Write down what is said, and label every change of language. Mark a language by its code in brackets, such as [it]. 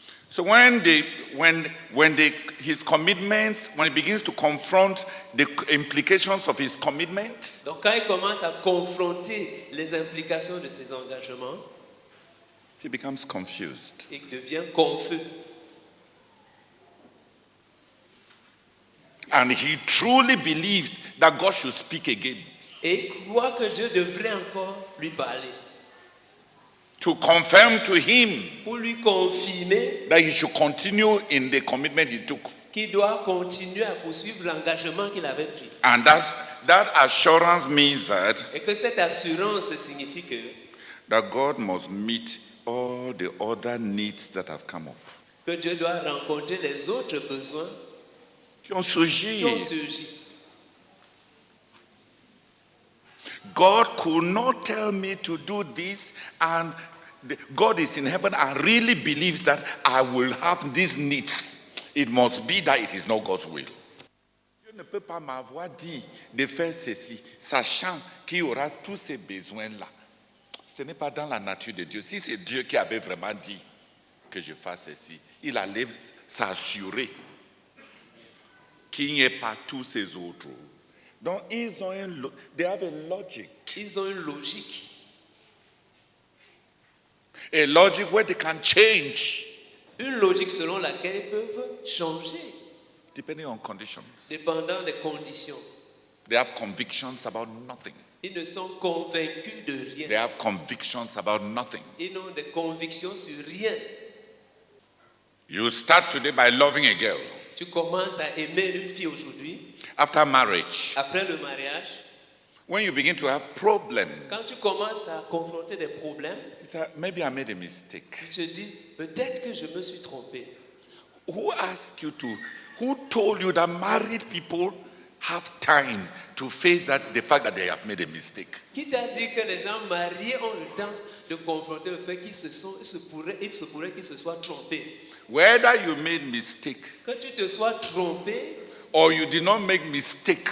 [en] So his commitments, when he begins to confront the implications of his commitment, [fr] Donc quand il commence à confronter les implications de ses engagements, [en] he becomes confused. [fr] il devient confus. [en] and he truly believes that God should speak again [fr] Et croit que Dieu devrait encore lui parler. [en] to confirm to him [fr] Pour lui confirmer [en] that he should continue in the commitment he took. [fr] qu'il doit continuer à poursuivre l'engagement qu'il avait pris. [en] And that assurance means that [fr] Et que cette assurance signifie [en] that God must meet all the other needs that have come up. [fr] que Dieu doit rencontrer les autres besoins Qui ont surgi. qui ont surgi. [en] God could not tell me to do this, and God is in heaven and really believes that I will have these needs. It must be that it is not God's will. [fr] Dieu ne peut pas m'avoir dit de faire ceci, sachant qu'il y aura tous ces besoins-là. Ce n'est pas dans la nature de Dieu. Si c'est Dieu qui avait vraiment dit que je fasse ceci, il allait s'assurer qu'il n'y ait pas tous ces autres. Donc, ils ont [en] they have a logic. [fr] Ils ont une logique. [en] A logic where they can change [fr] Une logique selon laquelle ils peuvent changer, [en] depending on conditions. [fr] dépendant des conditions. [en] They have convictions about nothing. [fr] Ils ne sont convaincus de [en] They [fr] rien. [en] have convictions about nothing. [fr] Ils n'ont des convictions sur rien. [en] You start today by loving a girl. [fr] Tu commences à aimer une fille aujourd'hui, [en] After marriage, [fr] après le mariage. [en] when you begin to have problems, [fr] Quand tu commences à confronter des problèmes, [en] you say, maybe I made a mistake. [fr] tu te dis, peut-être que je me suis trompé. [en] Who asked you to? Who told you that married people have time to face the fact that they have made a mistake? [fr] Qui t'a dit que les gens mariés ont le temps de confronter le fait qu'il se pourrait qu'ils se soient trompés? [en] Whether you made mistake [fr] Que tu te sois trompé [en] or you did not make mistake,